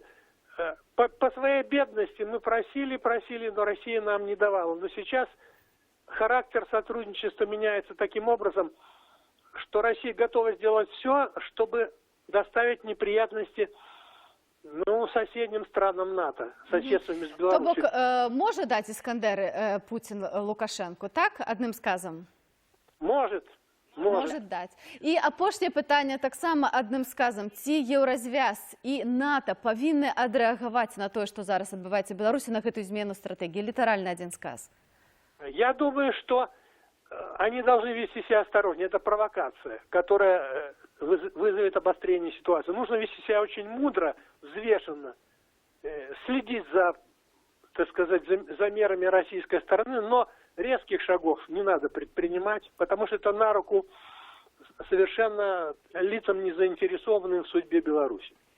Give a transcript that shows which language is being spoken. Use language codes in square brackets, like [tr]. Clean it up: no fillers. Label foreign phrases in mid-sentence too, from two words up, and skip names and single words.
[ru] По своей бедности мы просили, но Россия нам не давала. Но сейчас характер сотрудничества меняется таким образом, что Россия готова сделать все, чтобы доставить неприятности, ну, соседним странам НАТО, соседствами с [be] То [ru] Беларусью. [be] бок, можа даць Іскандеры Путін Лукашенку, так, адным сказам? [ru] Может. Может даць. [be] І апошняе пытанне таксама адным сказам. Ці Еўразвяз і НАТО павінны адрэагаваць на тое, што зараз адбываецца ў Беларусі, на гэтую змену стратэгіі? Літаральна адзін сказ. [ru] Я думаю, что они должны вести себя осторожнее. Это провокация, которая вызовет обострение ситуации. Нужно вести себя очень мудро, взвешенно, следить за, так сказать, за мерами российской стороны, но резких шагов не надо предпринимать, потому что это на руку совершенно лицам, не заинтересованным в судьбе Беларуси.